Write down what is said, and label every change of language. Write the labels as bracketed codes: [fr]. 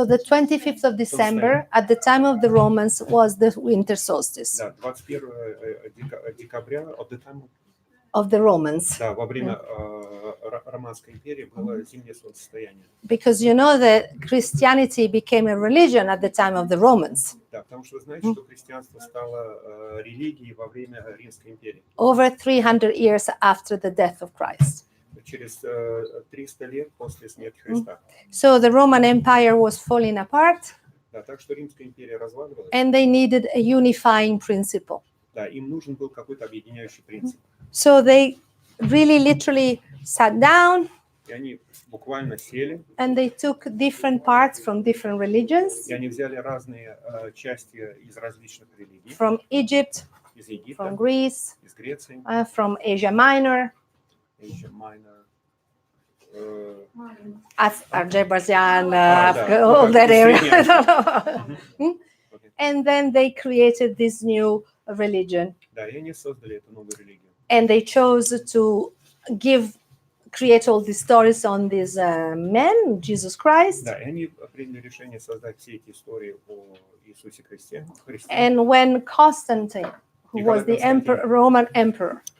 [en] So the 25th of December at the time of the Romans was the winter solstice [ru] Да, 21 декабря от [en] the time of the Romans. [ru] Да, во время Романской империи было зимнее солнцестояние. [en] Because you know that Christianity became a religion at the time of the Romans. [ru] Да, потому что вы знаете, что христианство стало религией во время Римской империи. [en] Over 300 years after the death of Christ. [ru] Через 300 лет после смерти Христа. [en] So the Roman Empire was falling apart. [ru] Да, так что Римская империя разваливалась. [en] And they needed a unifying principle. [ru] Да, им нужен был какой-то объединяющий принцип. [en] So they really literally sat down [ru] И они буквально сели, [en] and they took different parts from different religions, [ru] и они взяли разные части из различных религий. [en] from Egypt, [ru] Из Египта, [en] from Greece, [ru] из Греции, [en] from Asia Minor, Asia Minor, Azerbaijan, [ru] да. [en] all that area. [ru] Средняя Hmm? [en] And then they created this new religion. [ru] Да, и они создали эту новую религию. [en] And they chose to create all these stories on this man, Jesus Christ. [ru] Да, и они приняли решение создать все эти истории о Иисусе Христе, [en] And when Constantine, who was the Roman emperor